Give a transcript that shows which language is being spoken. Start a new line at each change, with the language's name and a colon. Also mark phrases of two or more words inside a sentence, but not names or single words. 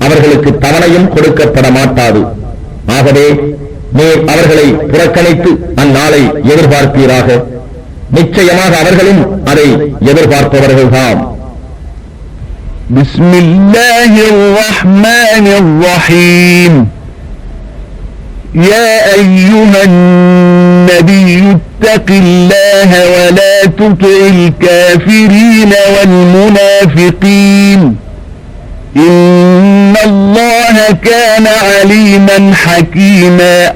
Tamil: அவர்களுக்கு தவணையும் கொடுக்கப்பட மாட்டாது. ஆகவே நீர் அவர்களை புறக்கணித்து அந்நாளை எதிர்பார்ப்பீராக. நிச்சயமாக அவர்களும் அதை எதிர்பார்ப்பவர்கள்தாம்.
Arabic: بسم الله الرحمن الرحيم. يا أيها النبي اتق الله ولا تطع الكافرين والمنافقين إن الله كان عليما حكيما